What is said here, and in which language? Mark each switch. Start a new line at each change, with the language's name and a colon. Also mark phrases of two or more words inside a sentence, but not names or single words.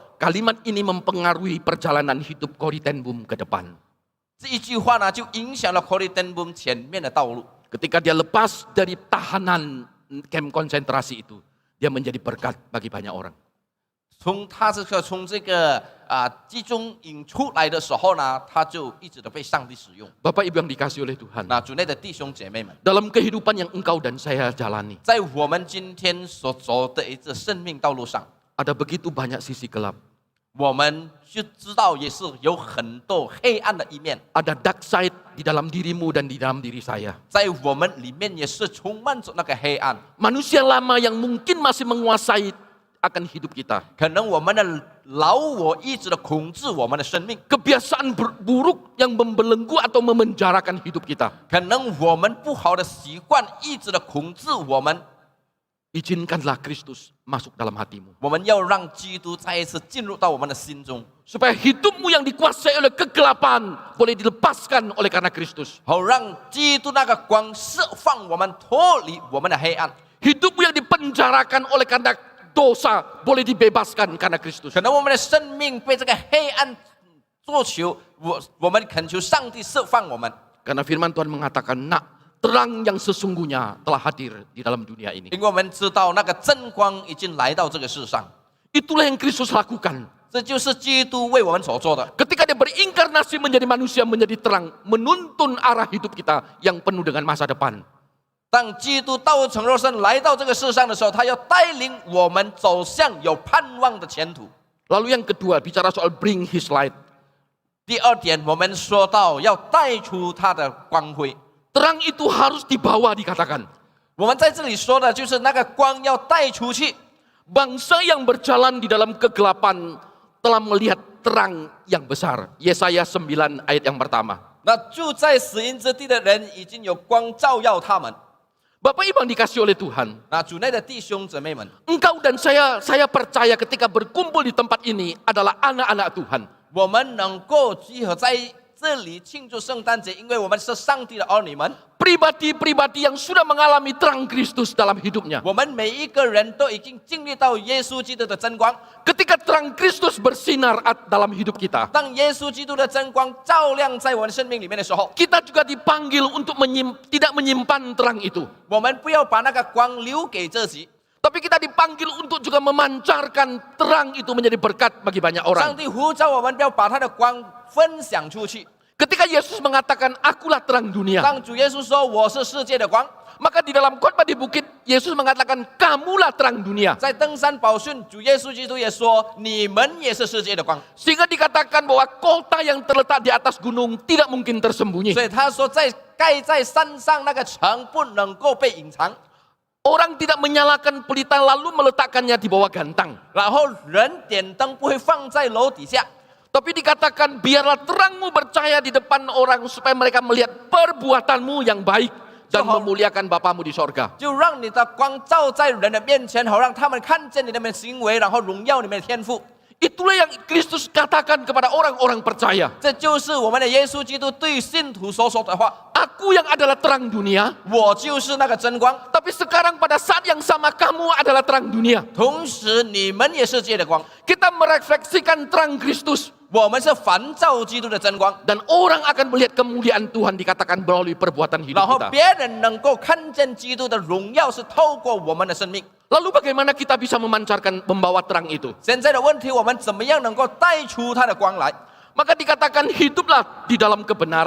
Indonesian: Kalimat ini mempengaruhi perjalanan hidup Corinthianum ke depan.
Chinese: 这一句话呢，就影响了 Corinthianum 前面的道路。
Indonesian: Ketika dia lepas dari tahanan kamp konsentrasi itu, dia menjadi berkat bagi banyak orang.
Chinese: 从这个集中营出来的时候呢，他就一直的被上帝使用。
Indonesian: Bapak Ibu yang dikasihi oleh Tuhan,
Chinese: 那主内的弟兄姐妹们，
Indonesian: dalam kehidupan yang engkau dan saya jalani,
Chinese: 在我们今天所走的一个生命道路上，
Indonesian: ada begitu banyak sisi gelap.
Chinese: 我们就知道也是有很多黑暗的一面，
Indonesian: Ada
English: dark side
Indonesian: di dalam dirimu dan di dalam diri saya.
Chinese: 在我们里面也是充满着那个黑暗。
Indonesian: Manusia lama yang mungkin masih menguasai akan hidup kita.
Chinese: 可能我们的老我一直的控制我们的生命，
Indonesian: Kebiasaan buruk yang membelenggu atau memenjarakan hidup kita.
Chinese: 可能我们不好的习惯一直的控制我们。
Indonesian: Izinkanlah Kristus masuk dalam hatimu.
Chinese: 我们要让基督再一次进入到我们的心中，
Indonesian: Supaya hidupmu yang dikuasai oleh kegelapan boleh dilepaskan oleh karena Kristus.
Chinese: 好让基督那个光释放我们，脱离我们的黑暗。
Indonesian: Hidupmu yang dipenjarakan oleh karena dosa boleh dibebaskan karena Kristus.
Chinese: 可能我们的生命被这个黑暗做囚，我们恳求上帝释放我们。
Indonesian: Karena firman Tuhan mengatakan, nak, terang yang sesungguhnya telah hadir di dalam dunia ini.
Chinese: 因为我们知道那个真光已经来到这个世上，
Indonesian: Itulah yang Kristus lakukan.
Chinese: 这就是基督为我们所做的。
Indonesian: Ketika dia berinkarnasi menjadi manusia, menjadi terang, menuntun arah hidup kita yang penuh dengan masa depan.
Chinese: 当基督道成肉身来到这个世上的时候，他要带领我们走向有盼望的前途。
Indonesian: Lalu yang kedua, bicara soal
English: bring his light.
Chinese: 第二点，我们说到要带出他的光辉。
Indonesian: Terang itu harus dibawa, dikatakan.
Chinese: 我们在这里说的就是那个光要带出去。
Indonesian: Bangsa yang berjalan di dalam kegelapan telah melihat terang yang besar. Yesaya 9 ayat yang pertama.
Chinese: 那住在死荫之地的人已经有光照耀他们。
Indonesian: Bapak Ibu yang dikasih oleh Tuhan,
Chinese: 那主内的弟兄姊妹们，
Indonesian: engkau dan saya percaya ketika berkumpul di tempat ini adalah anak-anak Tuhan.
Chinese: 我们能够集合在这里庆祝圣诞节，因为我们是上帝的儿女们。
Indonesian: Pribadi-pribadi yang sudah mengalami terang Kristus dalam hidupnya.
Chinese: 我们每一个人都已经经历到耶稣基督的真光。
Indonesian: Ketika terang Kristus bersinar dalam hidup kita,
Chinese: 当耶稣基督的真光照亮在我们生命里面的时候，
Indonesian: kita juga dipanggil untuk tidak menyimpan terang itu.
Chinese: 我们不要把那个光留给自己，
Indonesian: Tapi kita dipanggil untuk juga memancarkan terang itu menjadi berkat bagi banyak
Chinese: 上
Indonesian: orang.
Chinese: 帝呼召我们不要把他的光分享出去。
Indonesian: Ketika Yesus mengatakan, akulah terang dunia.
Chinese: 当主耶稣说我是世界的光，
Indonesian: Maka di dalam khotbah di bukit, Yesus mengatakan, kamulah terang dunia.
Chinese: 在登山宝训，主耶稣基督也说你们也是世界的光。
Indonesian: Sehingga dikatakan bahwa kota yang terletak di atas gunung tidak mungkin tersembunyi.
Chinese: 所以他说，盖在山上那个城不能够被隐藏。
Indonesian: Orang tidak menyalakan pelita lalu meletakkannya di bawah gantang.
Chinese: 然后人点灯不会放在楼底下，
Indonesian: Tapi dikatakan, biarlah terangmu bercahaya di depan orang supaya mereka melihat perbuatanmu yang baik dan Johor. memuliakan Bapamu di sorga.
Chinese: 就让你的光照在人的面前，好让他们看见你的行为，然后荣耀你们的天赋。
Indonesian: Itulah yang Kristus katakan kepada orang-orang percaya.
Chinese: 这就是我们的耶稣基督对信徒所说的话。
Indonesian: Aku yang adalah terang dunia,
Chinese: 我就是那个真光，
Indonesian: tapi sekarang pada saat yang sama kamu adalah terang dunia.
Chinese: 同时你们也是世界的光。
Indonesian: Kita merefleksikan terang Kristus
Chinese: 我们是反照基督的真光，
Indonesian: dan orang akan melihat kemuliaan Tuhan dikatakan melalui perbuatan
Chinese: 然
Indonesian: hidup
Chinese: 后
Indonesian: kita.
Chinese: 别人能够看见基督的荣耀是透过我们的生命。
Indonesian: Lalu bagaimana kita bisa membawa terang itu?
Chinese: 现在的问题，我们怎么样能够带出他的光来？
Indonesian: Maka dikatakan hiduplah di dalam kebenaran.